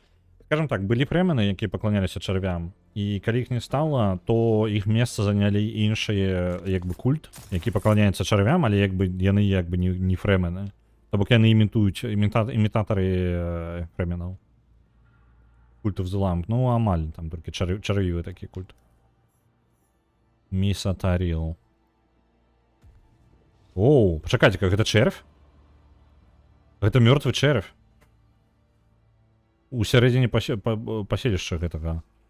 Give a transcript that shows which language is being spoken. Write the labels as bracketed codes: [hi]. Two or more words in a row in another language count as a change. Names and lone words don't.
[be] Скажем так, былі племяны, якія пакланяліся чарвям. І калі іх не стала, то іх месца занялі іншыя культ, які пакланяецца чарвям, але яны не фрэмены. То бок яны імітуюць імітатары фрэмінаў. Культ [en] of the Lamp. [be] Ну, амаль, там толькі чарвівы такі культ. Місатаріл. Оу, пачакайце, гэта чэрвь? Гэта мёртвы чэрвь. У сярэдзіне паселішча гэтага.